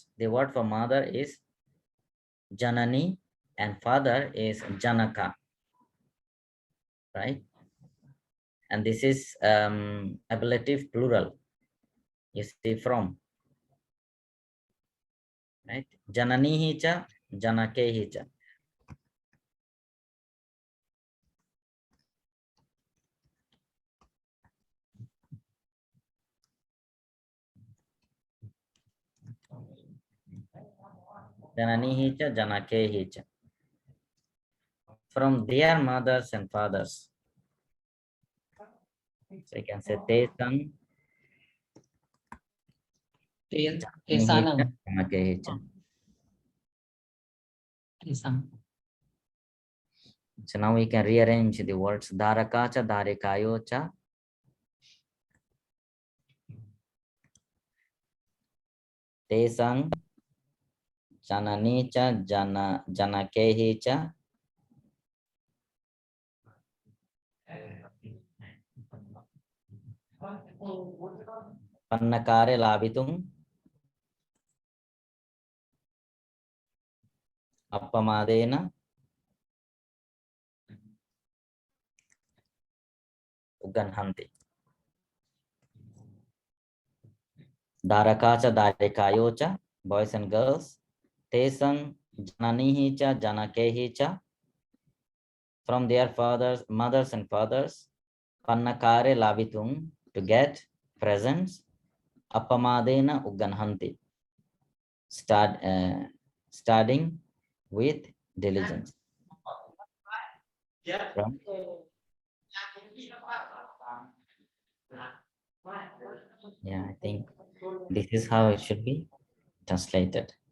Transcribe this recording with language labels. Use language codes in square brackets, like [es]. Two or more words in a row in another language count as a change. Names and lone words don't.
[en] The word for mother is Janani and father is Janaka. Right? And this is ablative plural. You see from. Right? [pi] Jananihi cha, Janakehi cha. Jananihi cha, Janakehi cha. [en] From their mothers and fathers. So you can say Tesang. Tesanang. So now we can rearrange the words [pi] Darakacha, Darikayocha. [en] Tesang. [pi] Jananicha, Janakehicha. Pannakare labitum. [en] Appamadena. Ugganhanti. [pi] Darakacha, Darikayocha. [en] Boys and girls. [pi] Tesang, Jananihicha, Janakehicha. [en] From their fathers, mothers and fathers. [pi] Pannakare labitum. [en] To get presents. [pi] Appamadena ugganhanti. [en] Studying with diligence. Right? Yeah, I think this is how it should be translated.